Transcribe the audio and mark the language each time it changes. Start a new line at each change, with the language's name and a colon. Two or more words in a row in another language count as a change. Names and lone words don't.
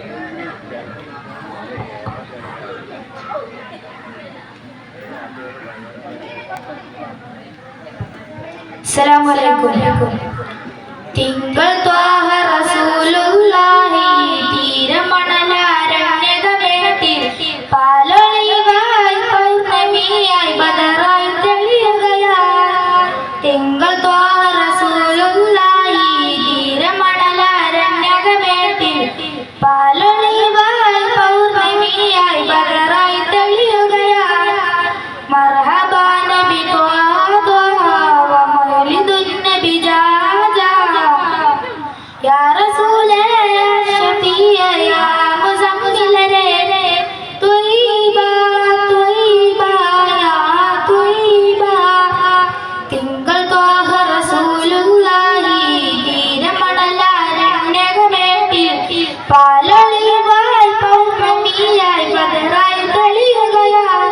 Malayalam: അസ്സലാമു തിങ്കൾ ത്വാഹ റസൂലുള്ളാഹി തീരമണലാരണ്യകമേട്ടിൽ പാലൊളിവായി പൗർണമിയായി ബദറായി തെളിയുകയായി. തിങ്കൾ ത്വാഹ റസൂലുള്ളാഹി തീരമണലാരണ്യകമേട്ടിൽ പാലൊളിവായി പൗർണമിയായി ബദറായി തെളിയുകയായി.
Arabic: مرحبا نبي يا رسول شفيع يا مزمل ري طيبة طيبة يا طيبة.
Malayalam: തിങ്കൾ ത്വാഹ റസൂലുള്ളാഹി തീരമണലാരണ്യകമേട്ടിൽ പാലൊളിവായി പൗർണമിയായി ബദറായി തെളിയുകയായി.